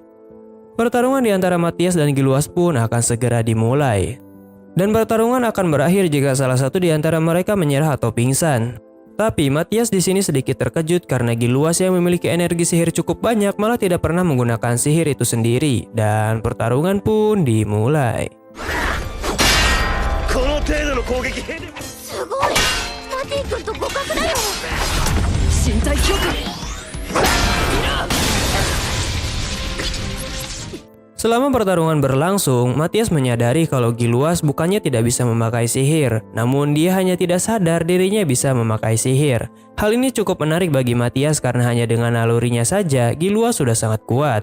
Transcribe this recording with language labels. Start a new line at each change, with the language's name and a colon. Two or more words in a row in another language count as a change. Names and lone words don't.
Indonesian: Pertarungan di antara Matthias dan Giluas pun akan segera dimulai. Dan pertarungan akan berakhir jika salah satu di antara mereka menyerah atau pingsan. Tapi Matthias di sini sedikit terkejut karena Giluas yang memiliki energi sihir cukup banyak malah tidak pernah menggunakan sihir itu sendiri. Dan pertarungan pun dimulai.
Japanese: この程度の攻撃兵でもすごいマティ君と互角だよ身体強化
Indonesian: Selama pertarungan berlangsung, Matthias menyadari kalau Giluas bukannya tidak bisa memakai sihir, namun dia hanya tidak sadar dirinya bisa memakai sihir. Hal ini cukup menarik bagi Matthias karena hanya dengan nalurinya saja, Giluas sudah sangat kuat.